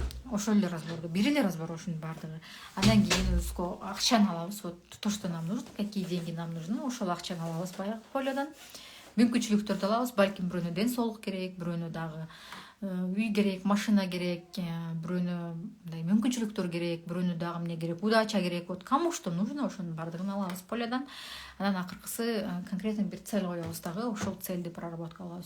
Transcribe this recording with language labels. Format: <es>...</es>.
<ky>Ошол эле разборду, бир эле разбор ошонун баардыгы. Андан кийин өзгө акчаны алабыз.</ky> <ru>Вот то, что нам нужно, какие деньги нам нужны,</ru> <ky>ошол акчаны алабыз баягы полёдон. Мүмкүнчүлүктөрдү алабыз, балким бирөөнө ден соолук керек, бирөөнө дагы үй керек, машина керек, бирөөнө мындай мүмкүнчүлүктөр керек, бирөөнө дагы эмне керек, удача керек.</ky> <ru>Вот кому что нужно,</ru> <ky>ошонун баардыгын алабыз полёдон. Анан акыркысы конкретно бир цель коебуз дагы, ошол цельди проработка кылабыз.</ky>